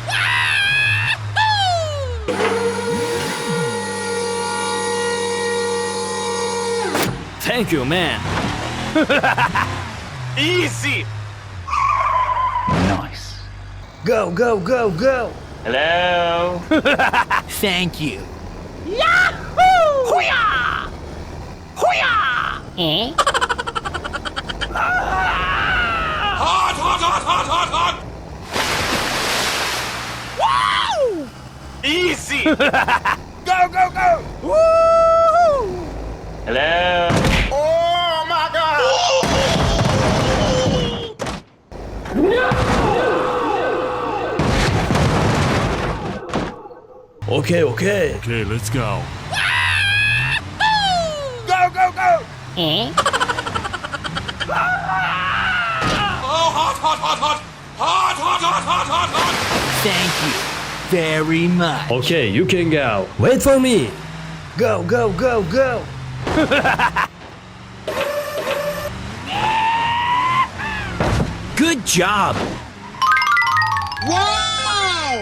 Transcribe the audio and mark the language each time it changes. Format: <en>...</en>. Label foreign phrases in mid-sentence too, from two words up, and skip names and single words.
<en>Thank you, man. Easy. Nice. Go, go, go, go. Hello. Thank you. Yahoo! Hoo-yah! Hoo-yah! Eh? Hot, hot, hot, hot, hot, hot. Woo! Easy. Go, go, go. Woo! Hello. Oh my God. Okay, okay. Okay, let's go. Go, go, go. Eh? Oh, hot, hot, hot, hot. Hot, hot, hot, hot, hot, hot. Thank you very much. Okay, you can go. Wait for me. Go, go, go, go. Good job. Wow.</en>